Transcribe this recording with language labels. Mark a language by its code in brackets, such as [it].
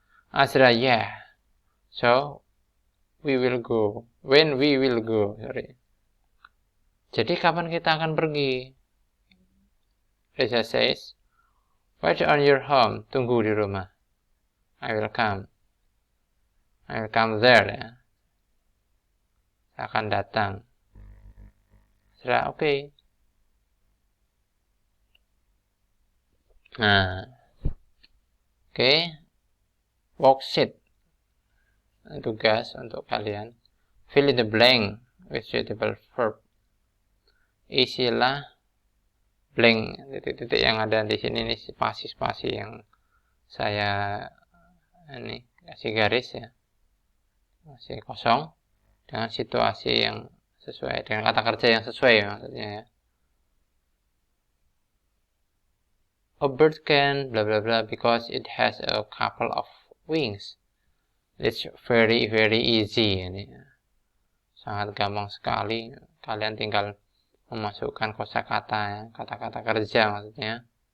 [en] Azra, yeah. So we will go. When we will go, sorry. [id] Jadi kapan kita akan pergi? [en] Reza says, wait on your home. [id] Tunggu di rumah. [en] I will come there [id] ya. Saya akan datang. Sudah oke. Okay. Nah. Oke. Okay. Worksheet. Tugas untuk kalian. [en] Fill in the blank with suitable verb. [id] Isilah blank, titik-titik yang ada di sini, ini spasi-spasi yang saya ini kasih garis ya, masih kosong, dengan situasi yang sesuai, dengan kata kerja yang sesuai maksudnya ya. [en] A bird can blah blah blah because it has a couple of wings. It's very easy [id] ini. Sangat gampang sekali. Kalian tinggal memasukkan kosakata ya, kata-kata kerja maksudnya.